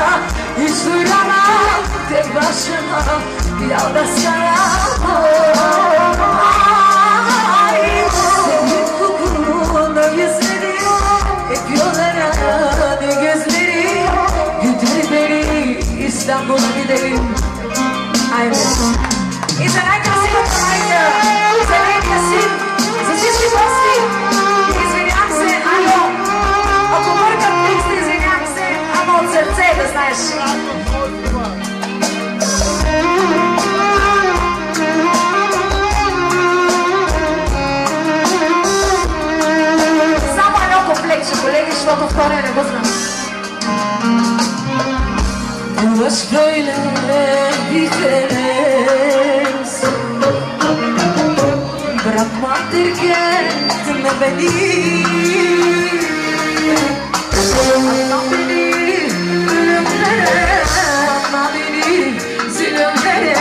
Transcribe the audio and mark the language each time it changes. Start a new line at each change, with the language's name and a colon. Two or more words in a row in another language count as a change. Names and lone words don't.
Turkish: Hiç duramam, tek başıma yalnız kalamam. Ay, senin kokunu özledim. Hep yollarını gözlerim. Götür beni İstanbul'a gidelim. Aynen.
Bulgarian: Извиняйте си, майка! Извиняйте си! За всички гости! Извинявам се, алло! Ако бъркам текста, извинявам се, ама от сърце да знаеш. Само едно комплектче, колеги, защото втория не го знам. Duas böyle diferentes.
Turkish: Bırakma terketme beni. Atma beni ölümlere, atma beni zulümlere.